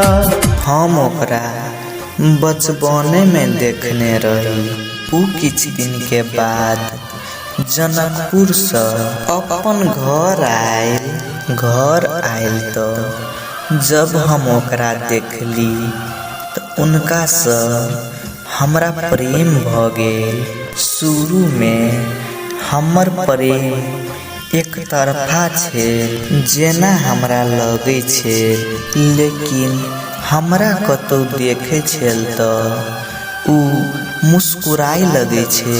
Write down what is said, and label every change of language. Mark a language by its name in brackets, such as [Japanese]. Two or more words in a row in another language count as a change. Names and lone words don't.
[Maithili] हम ओकरा बचपने में देखने रही। उ किछ दिन के बाद जनकपुर से अपन घर आयल तो जब हम ओकरा देखली तो उनका से हमरा प्रेम भ गेल। शुरू में हमर प्रेम एक तरफा छे जेना हमरा लगे छे, लेकिन हमरा कतौ देखे छेल तो उ मुस्कुराई लगे छे।